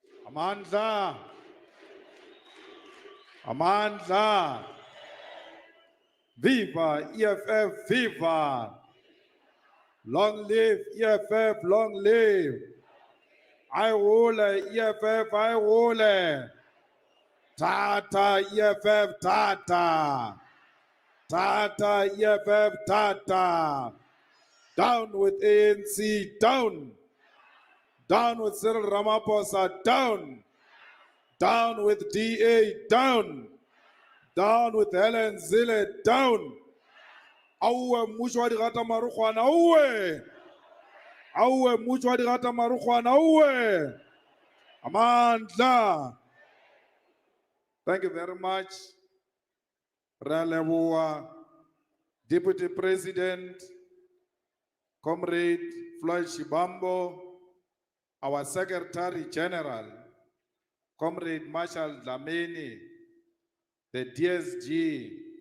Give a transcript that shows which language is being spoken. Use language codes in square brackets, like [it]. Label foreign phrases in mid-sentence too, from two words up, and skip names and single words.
[zu] Amandla. Amandla. [en] Viva EFF, viva. Long live EFF, long live. I rule EFF, I rule. Tata EFF, Tata. Tata EFF, Tata. Down with ANC, down. Down with Cyril Ramaphosa, down. Down with DA, down. Down with Helen Zille, down. [nso] Auwe mmušo wa digata marukwana, auwe. Auwe mmušo wa digata marukwana, auwe. [zu] Amandla. [en] Thank you very much. Raleboa, Deputy President, Comrade Floyd Shibambo, our Secretary General, Comrade Marshal Dlamini, the DSG,